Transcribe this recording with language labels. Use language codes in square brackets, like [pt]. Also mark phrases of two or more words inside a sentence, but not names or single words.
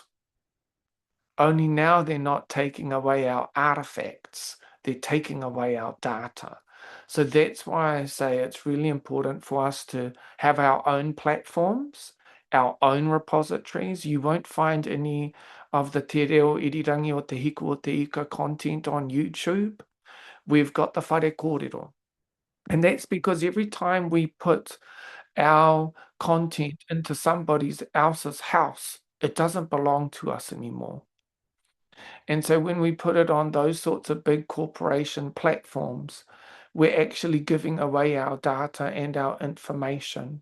[en] Only now they're not taking away our artifacts, they're taking away our data. So that's why I say it's really important for us to have our own platforms, our own repositories. You won't find any of the te reo irirangi o te hiku o te ika content on YouTube. We've got the [mi] whare kōrero. [en] And that's because every time we put our content into somebody else's house, it doesn't belong to us anymore. And so when we put it on those sorts of big corporation platforms, we're actually giving away our data and our information.